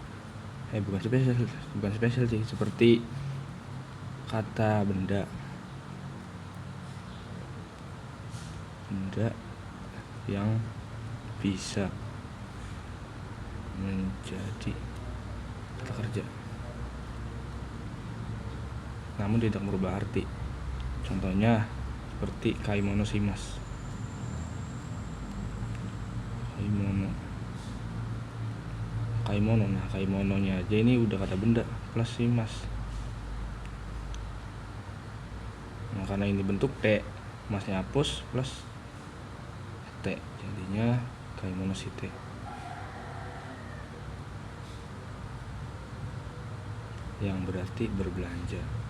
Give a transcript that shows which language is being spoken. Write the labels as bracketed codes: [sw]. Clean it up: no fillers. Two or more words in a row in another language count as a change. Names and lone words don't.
[id] Bukan spesial sih, seperti kata benda yang bisa menjadi kata kerja namun tidak merubah arti. Contohnya seperti [ja] 買い物します. [id] Kaimono. Nah, kaimononya aja ini udah kata benda plus simas. Nah, karena ini bentuk T, masnya hapus plus T, jadinya [ja] 買い物して. [id] Yang berarti berbelanja.